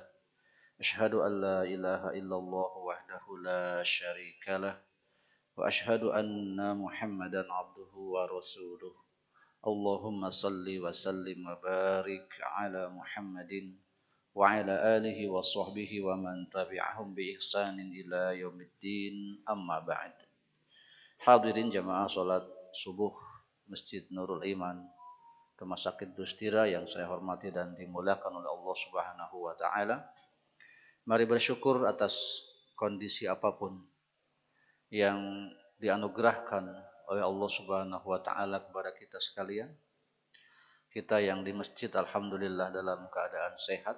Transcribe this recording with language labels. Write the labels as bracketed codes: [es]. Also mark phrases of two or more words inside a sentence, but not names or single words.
[ar] أشهد أن لا إله إلا الله وحده لا شريك له وأشهد أن محمدا عبده ورسوله. اللهم صل وسلم وبارك على محمد وعلى آله وصحبه ومن تبعهم بإحسان إلى يوم الدين أما بعد. [id] Hadirin jamaah salat subuh Masjid Nurul Iman Rumah Sakit Dustira yang saya hormati dan dimuliakan oleh Allah [ar] سبحانه وتعالى. [id] Mari bersyukur atas kondisi apapun yang dianugerahkan oleh Allah [ar] سبحانه وتعالى [id] kepada kita sekalian. Kita yang di masjid alhamdulillah dalam keadaan sehat.